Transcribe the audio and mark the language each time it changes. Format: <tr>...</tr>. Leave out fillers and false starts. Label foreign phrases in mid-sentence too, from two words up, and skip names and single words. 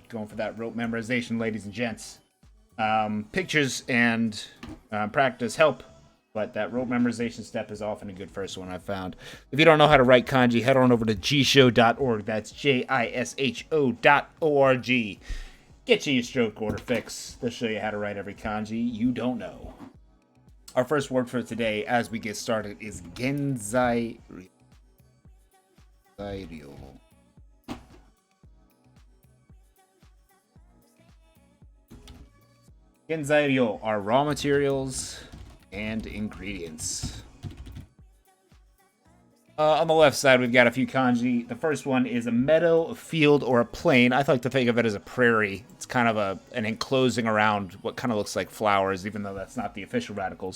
<en>Going for that rote memorization, ladies and gents. Pictures and practice help, but that rote memorization step is often a good first one I've found. If you don't know how to write kanji, head on over to gshow.org. That's JISHO.org. Get you your stroke order fix. They'll show you how to write every kanji you don't know. Our first word for today, as we get started, is</en> <ja>原材料. 原材料</ja> <en>are raw materials and ingredients. On the left side, we've got a few kanji. The first one is a meadow, a field, or a plain. I like to think of it as a prairie. It's kind of an enclosing around what kind of looks like flowers, even though that's not the official radicals.</en>